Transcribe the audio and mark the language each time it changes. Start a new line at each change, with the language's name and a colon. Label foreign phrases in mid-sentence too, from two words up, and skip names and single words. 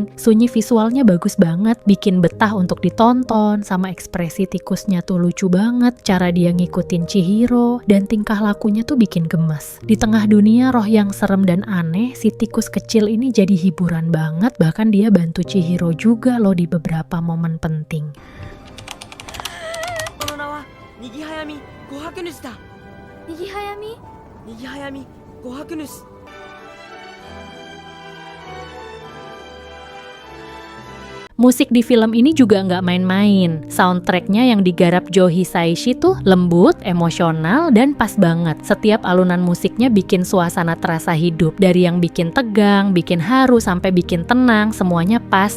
Indonesian: Sunyi visualnya bagus banget, bikin betah untuk ditonton, sama ekspresi tikusnya tuh lucu banget. Cara dia ngikutin Chihiro dan tingkah lakunya tuh bikin gemes. Di tengah dunia roh yang serem dan aneh, si tikus kecil ini jadi hiburan banget, bahkan dia bantu Chihiro juga loh di beberapa momen penting.
Japanese: この名はにぎはやみ琥珀主だ。にぎはやみにぎはやみ琥珀主。
Indonesian: Musik di film ini juga nggak main-main. Soundtracknya yang digarap Joe Hisaishi tuh lembut, emosional, dan pas banget. Setiap alunan musiknya bikin suasana terasa hidup. Dari yang bikin tegang, bikin haru, sampai bikin tenang, semuanya pas.